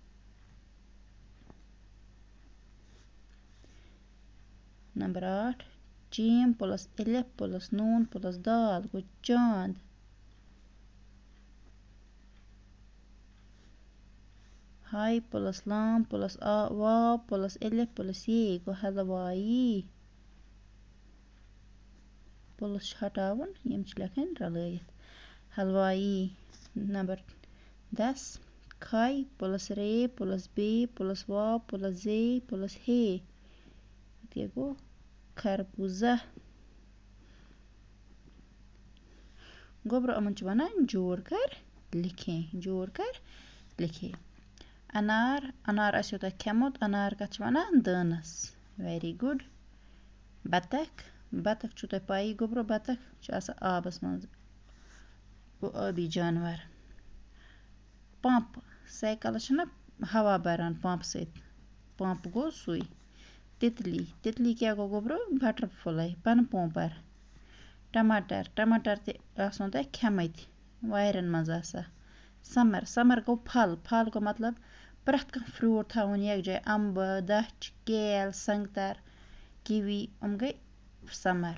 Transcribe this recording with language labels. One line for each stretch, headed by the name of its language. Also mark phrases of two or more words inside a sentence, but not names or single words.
Kashmiri: نمبر 8 جیم پلس الف پلس نون پلس دال، گو چاند۔ ہائی پلس لام پلس واو پلس الف پلس یہ، گو حلوائی۔ پلس ہٹاون، یم چھ لکھن رلائت، حلوائی۔ نمبر 10 کھائی پلس رے پلس بے پلس واو پلس زے پلس ہے، یہ گو خربوزہ۔ گوبرو امن چھ ونان جوڑ کر لکھیں، جوڑ کر لکھیں۔ انار، انار آسیو تۄہہِ کھیوٚمُت، انار کتھ چھ ونان؟ دانس،
English: very good.
Kashmiri: بطخ، بطخ چھو تۄہہِ پایی گوبرو، بطخ چھ آسان آبس منٛز، گو ٲبی جانور۔ پمپ، سایکلس چھنا ہوا بران پمپ سۭتۍ، پمپ گو سُے۔ تتلی، تتلی کیا گو گوبرو؟ بٹر فلائی، پن پومپر۔ ٹماٹر، ٹماٹر تہِ آسنو تۄہہِ کھیٚمٕتۍ، وارٮ۪ن منٛز آسان۔ سمر، سمر گو پھل، پھل گو مطلب پرٛٮ۪تھ کانٛہہ فروٹ تھاوُن یکجاہ، امبہٕ دچھ کیل سنگتر کیوی، یِم گٔے سمر۔